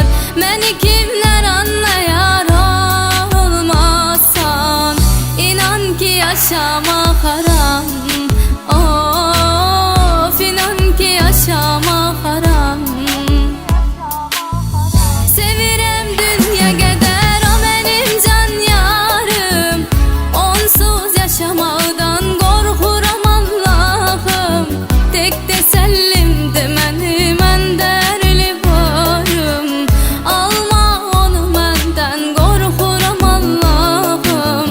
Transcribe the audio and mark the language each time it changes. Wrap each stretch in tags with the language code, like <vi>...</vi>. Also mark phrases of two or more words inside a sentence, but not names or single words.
<tr>Beni kimler anlayar olmazsan. İnan ki yaşamak haram. Of, inan ki yaşamak haram.</tr> <az>Sevirem dünya gedər, o benim can yarım. Onsuz yaşamaqdan qorxuram Allah'ım. Tek təsəllimdir mənim ən dərli varım. Alma onu məndən, qorxuram Allah'ım.</az>